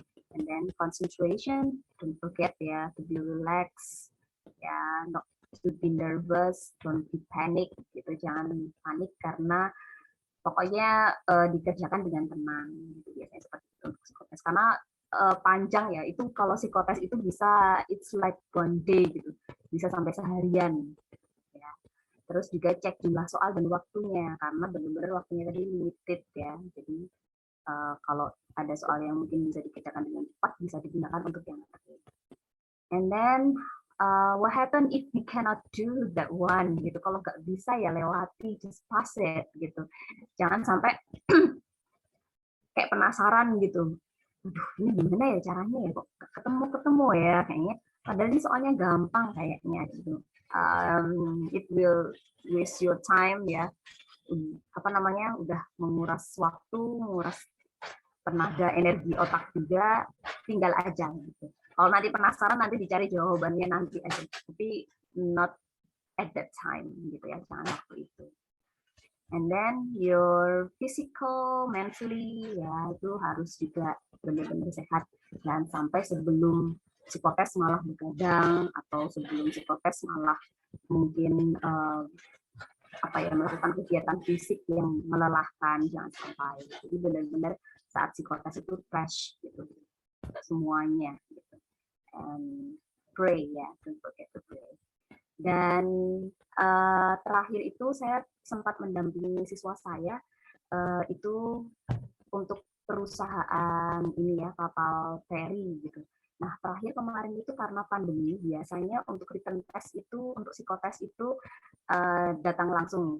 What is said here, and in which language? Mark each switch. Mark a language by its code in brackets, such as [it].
[en] And then concentration, don't forget ya to be relaxed, ya not to be nervous, don't be panic, [id] gitu, jangan panik karena pokoknya dikerjakan dengan tenang, gitu biasanya seperti itu untuk psikotes karena panjang ya, itu kalau psikotes itu bisa [en] it's like one day [id] gitu, bisa sampai seharian. Terus juga cek jumlah soal dan waktunya, karena benar-benar waktunya tadi limited ya. Jadi kalau ada soal yang mungkin bisa dikerjakan dengan cepat, bisa digunakan untuk yang lain. [en] And then what happen if we cannot do that one? [id] Gitu. Kalau nggak bisa ya lewati, [en] just pass it [id] gitu. Jangan sampai kayak penasaran gitu. Aduh, ini gimana ya caranya ya? Kok ketemu ya kayaknya. Padahal ini soalnya gampang kayaknya gitu. [en] It will waste your time [id] ya, udah menguras waktu, menguras tenaga, energi otak juga, tinggal aja gitu. Kalau nanti penasaran nanti dicari jawabannya nanti aja, tapi [en] not at that time [id] gitu ya, jangan waktu itu. [en] And then your physical, mentally [id] ya itu harus juga benar-benar sehat, dan sampai sebelum psikotes malah begadang atau sebelum psikotes malah mungkin melakukan kegiatan fisik yang melelahkan, jangan sampai. Jadi benar-benar saat psikotes itu fresh gitu semuanya gitu. [en] And pray ya, don't forget to pray. [id] Dan terakhir itu saya sempat mendampingi siswa saya itu untuk perusahaan ini ya, kapal feri gitu. Nah, terakhir kemarin itu karena pandemi, biasanya untuk written test itu, untuk psikotes itu datang langsung.